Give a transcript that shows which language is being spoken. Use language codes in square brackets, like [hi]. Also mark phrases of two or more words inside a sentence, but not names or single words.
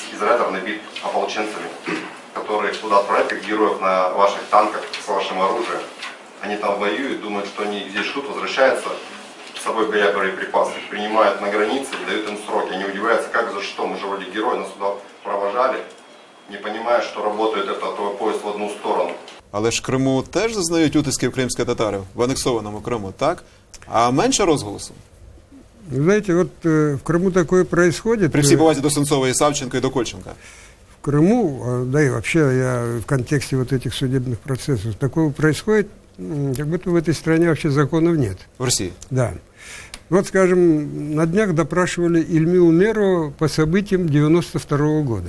[ru] У нас весь изолятор набит ополченцами. которые туда отправляют как героев на ваших танках с вашим оружием. Они там воюют, думают, что они здесь ждут, возвращаются с собой беря боеприпасы, их принимают на границе и дают им сроки. Они удивляются, как, за что, мы же вроде герои, нас сюда провожали, не понимая, что работает этот твой поезд в одну сторону. [uk] Але ж в Криму теж зазнають утисків кримських татарів в анексованому Криму, так? А менше розголосу? [ru] Вы знаете, вот в Крыму такое происходит. [uk] При всій повазі до Сенцова і Савченка і до Кольченка. [ru] В Крыму, да и вообще я в контексте вот этих судебных процессов, такого происходит, как будто в этой стране вообще законов нет. [uk] В Росії. [ru] Да. Вот, скажем, на днях допрашивали Ильму Умерова по событиям 92 года.